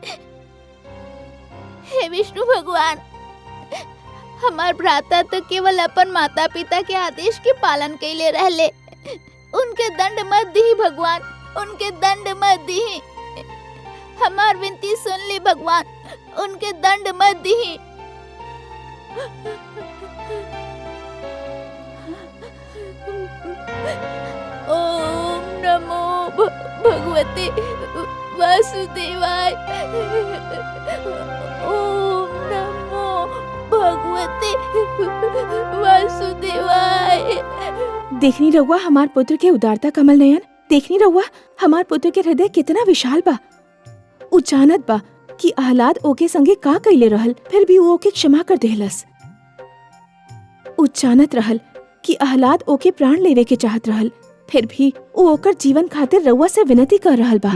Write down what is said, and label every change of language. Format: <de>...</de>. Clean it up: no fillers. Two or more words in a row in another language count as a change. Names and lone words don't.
<bho>हे विष्णु भगवान, हमार भ्राता तो केवल अपन माता पिता के आदेश के पालन कैले रहले। उनके दंड मत दी भगवान, उनके दंड मत दी। हमार विनती सुन ली भगवान, उनके दंड मत दी।</bho> <sa>ओम नमो भगवते वासुदेवाय। ओम नमो भगवते वासुदेवाय।</sa> <bho>देखनी रहुआ हमार पुत्र के उदारता कमल नयन, देखनी रहुआ हमार पुत्र के हृदय कितना विशाल बा। उ जानत बा कि आहलाद ओके संगे का कैले रहल, फिर भी वो ओके क्षमा कर देहलस। उ जानत रहल कि आहलाद ओके प्राण लेवे के चाहत रहल, फिर भी वो ओकर जीवन खातिर रउआ से विनती कर रहल बा।</bho>